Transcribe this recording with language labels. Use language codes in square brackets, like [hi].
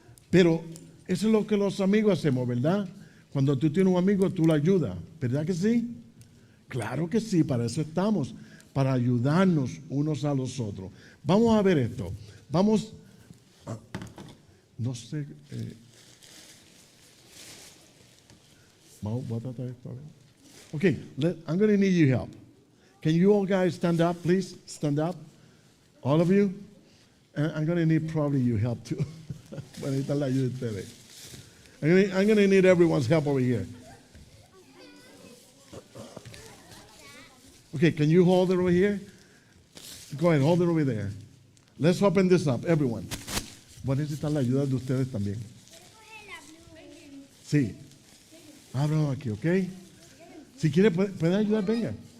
[es] Pero eso es lo que los amigos hacemos, ¿verdad? Cuando tú tienes un amigo, tú lo ayudas, ¿verdad que sí? Claro que sí, para eso estamos, para ayudarnos unos a los otros. Vamos a ver esto. Vamos, no sé, voy a tratar esto a ver. [en] Okay, I'm going to need your help. Can you all guys stand up, please? Stand up. All of you. And I'm going to need probably your help too. I'm going to need everyone's help over here. Okay, can you hold it over here? Go ahead, hold it over there. Let's open this up, everyone. [es] Voy a necesitar la ayuda de ustedes también. Sí. Ábralo aquí, ¿ok? Si quiere, puede ayudar, venga.